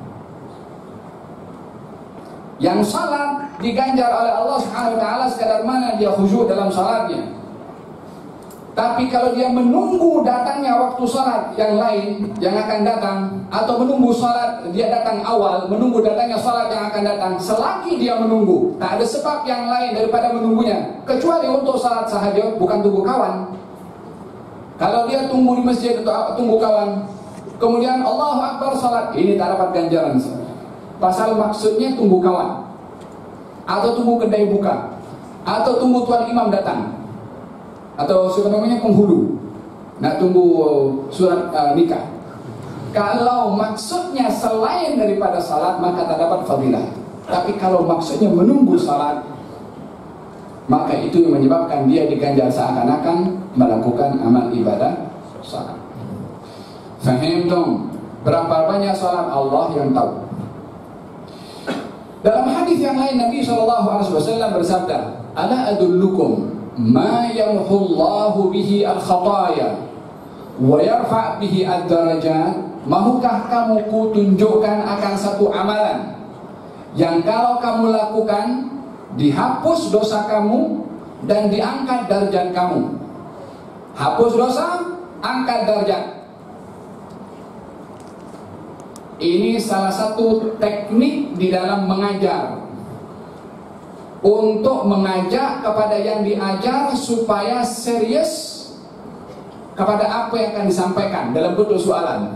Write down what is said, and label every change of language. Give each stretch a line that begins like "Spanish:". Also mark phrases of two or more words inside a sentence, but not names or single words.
Malay: Yang salat diganjar oleh Allah
Arabic: سبحانه وتعالى
Malay: sekadar mana dia khusyuk dalam salatnya. Tapi kalau dia menunggu datangnya waktu salat yang lain yang akan datang, atau menunggu salat dia datang awal, menunggu datangnya salat yang akan datang, selagi dia menunggu, tak ada sebab yang lain daripada menunggunya kecuali untuk salat sahaja, bukan tunggu kawan. Kalau dia tunggu di masjid untuk tunggu kawan, kemudian
Arabic: الله أكبر
Malay: salat, ini tak dapat ganjaran. Pasal maksudnya tunggu kawan, atau tunggu kedai buka, atau tunggu tuan imam datang, atau sebenarnya penghulu nak tunggu surat nikah. Kalau maksudnya selain daripada salat, maka tak dapat fadilah. Tapi kalau maksudnya menunggu salat, maka itu yang menyebabkan dia diganjar seakan-akan melakukan amal ibadah salat. Faham dong? Berapa banyak salat Allah yang tahu. Dalam hadis yang lain Nabi SAW bersabda,
Arabic: "ألا أدلكم ما يمحو الله به الخطايا ويرفع به الدرجات."
Malay: Mahukah kamu kutunjukkan akan satu amalan yang kalau kamu lakukan, dihapus dosa kamu dan diangkat derajat kamu. Hapus dosa, angkat derajat. Ini salah satu teknik di dalam mengajar, untuk mengajak kepada yang diajar supaya serius kepada apa yang akan disampaikan dalam bentuk soalan.